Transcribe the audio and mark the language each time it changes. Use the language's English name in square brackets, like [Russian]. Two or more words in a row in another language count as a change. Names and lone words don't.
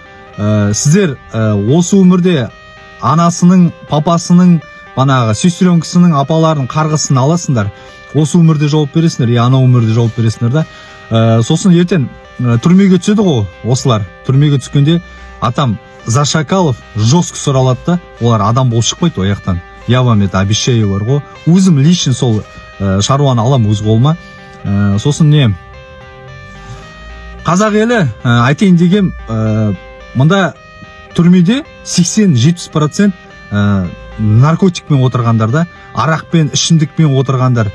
[Kazakh] Сіздер осы өмірде анасының, папасының, банағы сестренкісінің, апаларының қарғысын аласыңдар. Осы өмірде жауап бересіңдер, ана өмірде жауап бересіңдер да. Сосын ертең түрмеге түседі ғой, осылар. Түрмеге түскенде атам Зашакалов жестко сұралады да, олар адам болып шықпайды ояқтан. [Russian] Я вам это обещаю [Kazakh] бар ғой. Өзім лично сол шаруаны алам өз қолыма. Сосын не? Қазақ елі айтайын дегем, мұнда түрмеде 80-70% наркотикпен отырғандар да, арақпен, ішімдікпен отырғандар.